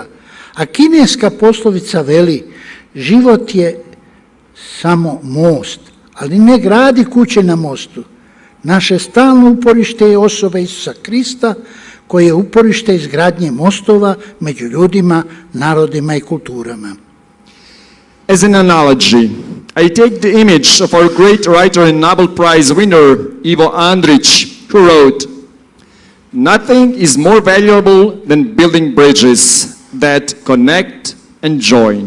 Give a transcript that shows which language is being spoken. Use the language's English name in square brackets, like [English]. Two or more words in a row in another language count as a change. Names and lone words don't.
[Croatian] A kineska poslovica veli: život je samo most, ali ne gradi kuće na mostu. Naše stalno uporište je osoba Isusa Krista, koji je uporište izgradnje mostova među ljudima, narodima i kulturama. [English] As an analogy, I take the image of our great writer and Nobel Prize winner, Ivo Andrić, who wrote, "Nothing is more valuable than building bridges that connect and join.